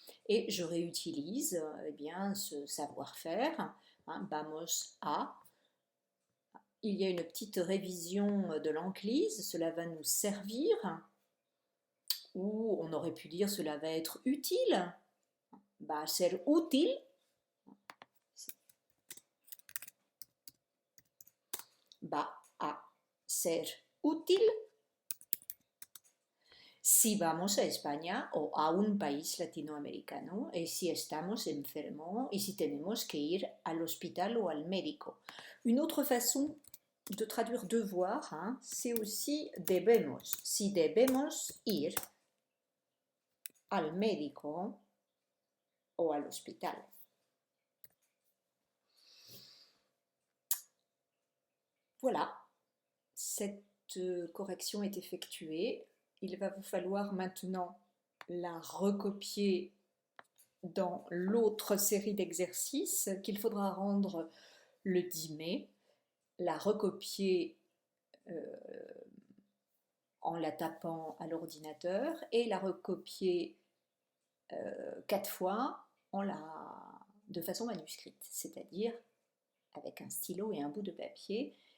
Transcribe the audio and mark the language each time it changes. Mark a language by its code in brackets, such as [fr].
[fr] Et je réutilise eh bien, ce savoir-faire, hein, [es] vamos a. [fr] Il y a une petite révision de l'enclise, cela va nous servir, ou on aurait pu dire cela va être utile, [es] va ser útil. Va a ser útil si vamos a España o a un país latinoamericano y si estamos enfermos y si tenemos que ir al hospital o al médico. [fr] Une autre façon de traduire devoir, hein, c'est aussi debemos. [es] Si debemos ir al médico o al hospital. [fr] Voilà, cette correction est effectuée. Il va vous falloir maintenant la recopier dans l'autre série d'exercices qu'il faudra rendre le 10 mai, la recopier en la tapant à l'ordinateur et la recopier 4 fois de façon manuscrite, c'est-à-dire avec un stylo et un bout de papier.